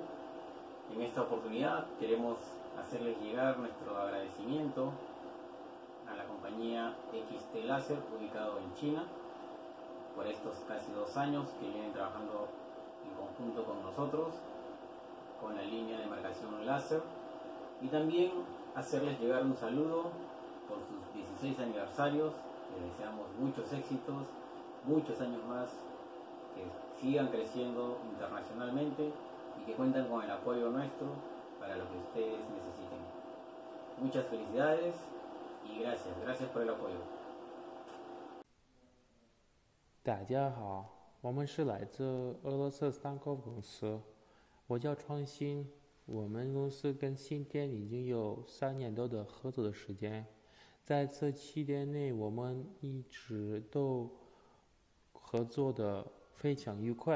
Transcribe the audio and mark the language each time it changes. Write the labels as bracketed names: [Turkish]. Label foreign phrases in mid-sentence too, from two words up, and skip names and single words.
[Spanish] En esta oportunidad queremos hacerles llegar nuestro agradecimiento a la compañía XinTian, ubicado en China, por estos casi 2 años que vienen trabajando en conjunto con nosotros, con la línea de marcación láser, y también hacerles llegar un saludo por sus 16 aniversarios. Les deseamos muchos éxitos, muchos años más, que sigan creciendo internacionalmente y que cuentan con el apoyo nuestro para lo que ustedes necesiten. Muchas felicidades y gracias por el apoyo. [Chinese] 大家好，我们是来自俄罗斯三国公司，我叫创新。我们公司跟XinTian已经有3年多的合作的时间，在这期间内，我们一直都合作的非常愉快。